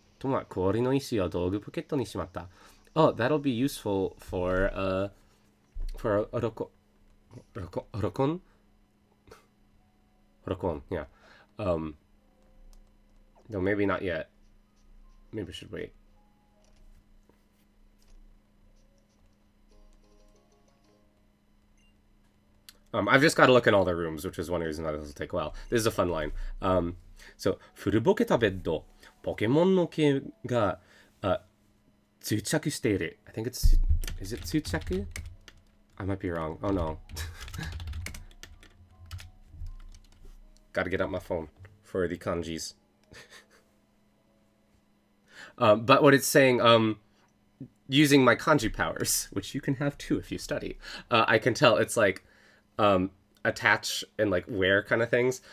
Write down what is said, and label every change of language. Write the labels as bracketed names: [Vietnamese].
[Japanese] とま、氷の石を道具ポケットにしまった。 [English] Oh, that'll be useful for a rokon? Rokon, yeah. No, maybe not yet. Maybe we should wait. I've just got to look in all the rooms, which is one reason why this will take a while. This is a fun line. [Japanese] So, 古ぼけたベッド、ポケモンの毛が、装着している. [English] I think it's, is it 装着? I might be wrong. Oh no. Gotta get out my phone for the kanjis. But what it's saying, using my kanji powers, which you can have too if you study, I can tell it's like, attach and like wear kind of things.